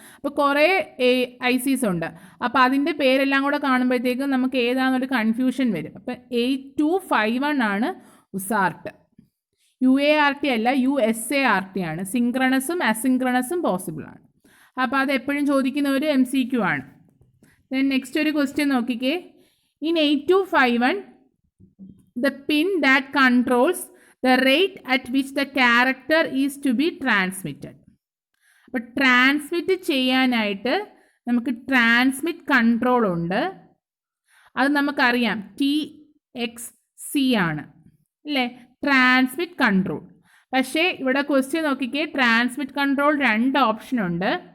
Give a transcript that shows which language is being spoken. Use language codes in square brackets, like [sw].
[ml] അപ്പോൾ കുറേ ICs ഉണ്ട്. അപ്പോൾ അതിൻ്റെ പേരെല്ലാം കൂടെ കാണുമ്പോഴത്തേക്കും നമുക്ക് ഏതാണെന്നൊരു കൺഫ്യൂഷൻ വരും. അപ്പോൾ 8251 ആണ് ഉസാർട്ട്. UART അല്ല, USART ആണ്. സിങ്ക്രണസും അസിങ്ക്രണസും പോസിബിൾ ആണ്. അപ്പോൾ അത് എപ്പോഴും ചോദിക്കുന്ന ഒരു MCQ ആണ്. ദെൻ നെക്സ്റ്റ് ഒരു ക്വസ്റ്റ്യൻ നോക്കിക്കേ. [en] In 8251 the pin that controls the rate at which the character is to be transmitted. [ml] അപ്പോൾ ട്രാൻസ്മിറ്റ് ചെയ്യാനായിട്ട് നമുക്ക് ട്രാൻസ്മിറ്റ് കൺട്രോൾ ഉണ്ട്. അത് നമുക്കറിയാം TXC ആണ് അല്ലേ, ട്രാൻസ്മിറ്റ് കൺട്രോൾ. പക്ഷേ ഇവിടെ ക്വസ്റ്റ്യൻ നോക്കിക്കേ, ട്രാൻസ്മിറ്റ് കൺട്രോൾ 2 ഓപ്ഷൻ ഉണ്ട്.